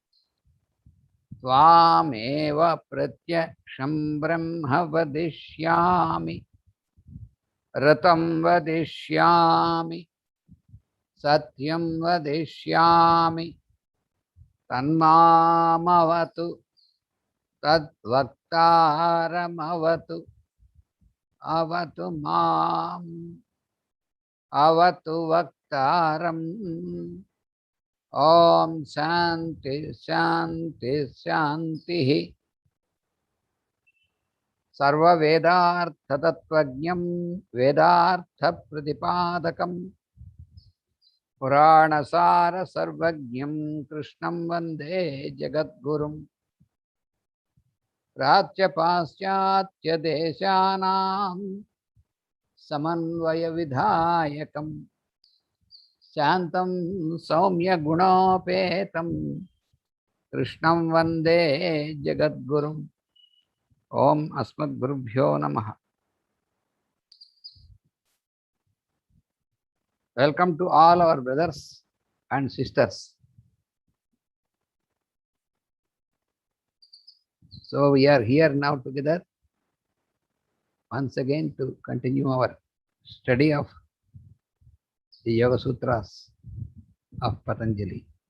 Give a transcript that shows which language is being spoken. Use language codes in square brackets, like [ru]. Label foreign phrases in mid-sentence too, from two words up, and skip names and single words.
[sa] త్వామేవ ప్రత్యక్షం బ్రహ్మ వదిష్యామి ఋతం వదిష్యామి సత్యం వదిష్యామి తన్మామవతు తద్వక్తారమవతు అవతు మాం అవతు వక్తారం. ఓం శాంతి శాంతి శాంతి. సర్వవేదార్థతత్వజ్ఞం వేదార్థ ప్రతిపాదకం Puranasara Sarvajñam Krishnam Vande Jagadgurum Prachya Paschatya Deshanam Samanvaya Vidhayakam Shantam Saumya Gunopetam Krishnam Vande Jagadgurum. Om Asmad Gurubhyo Namaha. [en] Welcome to all our brothers and sisters. So we are here now together once again to continue our study of the Yoga Sutras of Patanjali.